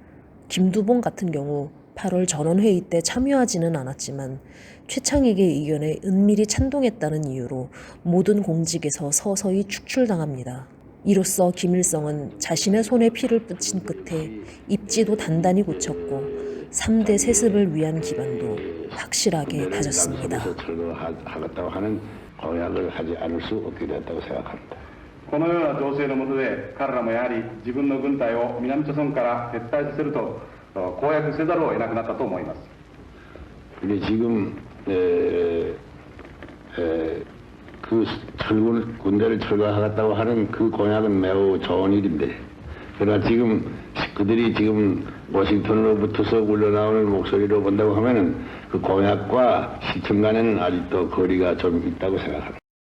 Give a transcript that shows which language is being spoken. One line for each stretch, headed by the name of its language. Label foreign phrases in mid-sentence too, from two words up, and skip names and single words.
Korean: 김두봉 같은 경우 8월 전원회의 때 참여하지는 않았지만 최창익의 의견에 은밀히 찬동했다는 이유로 모든 공직에서 서서히 축출당합니다. 이로써 김일성은 자신의 손에 피를 뿌친 끝에 입지도 단단히 굳혔고 3대 세습을 위한 기반도 확실하게 다졌습니다. 철거하겠다고 하는 공약을 하지 않을 수 없게 됐다고 생각합니다.
Japanese: このような情勢の下で彼らもやはり自分の軍隊を南朝鮮から撤退させると公約せざるを得なくなったと思います。
Korean: 근데 지금 그 군대를 철거하겠다고 하는 그 공약은 매우 좋은 일인데, 그러나 지금 그들이 지금 워싱턴으로부터서 울려나오는 목소리로 본다고 하면은 그 공약과 실천 간에는 아직도 거리가 좀 있다고 생각합니다.